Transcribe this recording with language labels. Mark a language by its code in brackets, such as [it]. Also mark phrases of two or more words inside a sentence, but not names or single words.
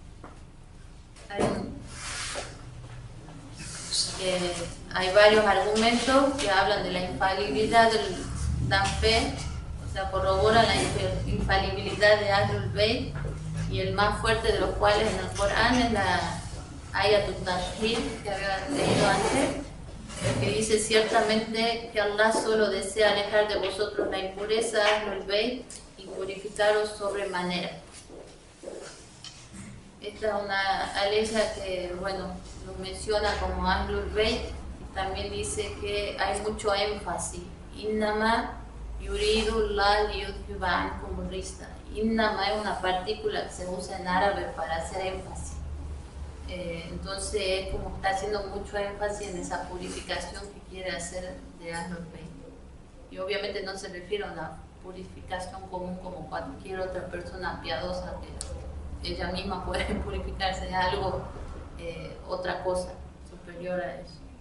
[es] Hay varios argumentos que hablan de la infalibilidad del Dan fe, o sea, corroboran la infalibilidad de Ahlul Bayt, y el más fuerte de los cuales en el Corán es la Ayatul Tahrir, que había leído antes, que dice ciertamente que Allah solo desea alejar de vosotros la impureza, Ahlul Bayt, y purificaros sobremanera. Esta es una aleya que, bueno, lo menciona como Ahlul Bayt, y también dice que hay mucho énfasis. [ar] إنما يريد الله ليذهب عنكم رستا. [es] Innama es una partícula que se usa en árabe para hacer énfasis. Entonces es como está haciendo mucho énfasis en esa purificación que quiere hacer de Ahlul Bayt. Y obviamente no se refiere a una purificación común como cualquier otra persona piadosa que ella misma puede purificarse de algo, otra cosa superior a eso.